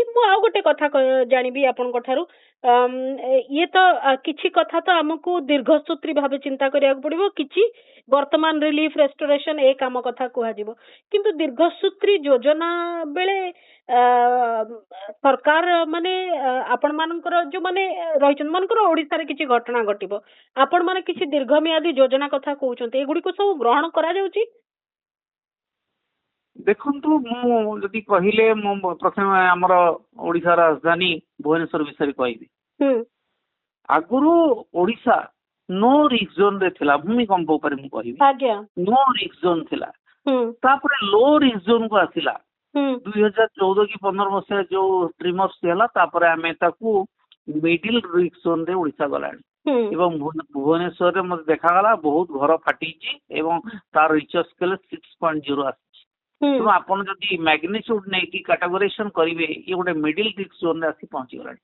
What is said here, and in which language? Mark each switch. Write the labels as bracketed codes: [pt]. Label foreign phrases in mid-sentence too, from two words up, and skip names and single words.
[or] ମୁଁ ଆଉ ଗୋଟେ କଥା ଜାଣିବି ଆପଣଙ୍କ ଠାରୁ, ଇଏ ତ କିଛି କଥା ତ ଆମକୁ ଦୀର୍ଘସୂତ୍ରୀ ଭାବେ ଚିନ୍ତା କରିବାକୁ ପଡିବ, କିଛି ବର୍ତ୍ତମାନ [en] relief restoration [or] ଏ କାମ କଥା କୁହାଯିବ, କିନ୍ତୁ ଦୀର୍ଘସୂତ୍ରୀ ଯୋଜନା ବେଳେ ସରକାର ମାନେ ଆପଣ ମାନଙ୍କର ଯୋଉମାନେ ରହିଛନ୍ତି, ମାନଙ୍କର ଓଡିଶାରେ କିଛି ଘଟଣା ଘଟିବ, ଆପଣ ମାନେ କିଛି ଦୀର୍ଘମିଆଦୀ ଯୋଜନା କଥା କହୁଛନ୍ତି, ଏଗୁଡିକୁ ସବୁ ଗ୍ରହଣ କରାଯାଉଛି? ଦେଖନ୍ତୁ, ମୁଁ ଯଦି କହିଲେ, ମୁଁ ପ୍ରଥମେ ଆମର ଓଡିଶା ରାଜଧାନୀ ଭୁବନେଶ୍ୱର ବିଷୟରେ କହିବି। ଆଗରୁ ଓଡିଶା [en] no risk zone [or] ରେ ଥିଲା, ଭୂମିକମ୍ପ ଉପରେ ମୁଁ କହିବି, [en] no risk zone ଥିଲା। [or] ତାପରେ [en] low risk zone [or] କୁ ଆସିଲା 2014 କି 15 ମସିହା ଯୋଉ ଟ୍ରିମର୍ସ ହେଲା, ତାପରେ ଆମେ ତାକୁ [en] middle risk zone [or] ରେ ଓଡିଶା ଗଲାଣି। ଏବଂ ଭୁବନେଶ୍ୱରରେ ମତେ ଦେଖାଗଲା ବହୁତ ଘର ଫାଟିଛି ଏବଂ ତାର ରିଚର ସ୍କେଲ 6.0 ଆସିଛି। ତେଣୁ ଆପଣ ଯଦି ମ୍ୟାଗ୍ନିଚ୍ୟୁଡ ନେଇକି କାଟାଗୋରାଇଜେସନ କରିବେ, ଇଏ ଗୋଟେ [en] middle risk zone [or] ରେ ଆସି ପହଞ୍ଚିଗଲାଣି।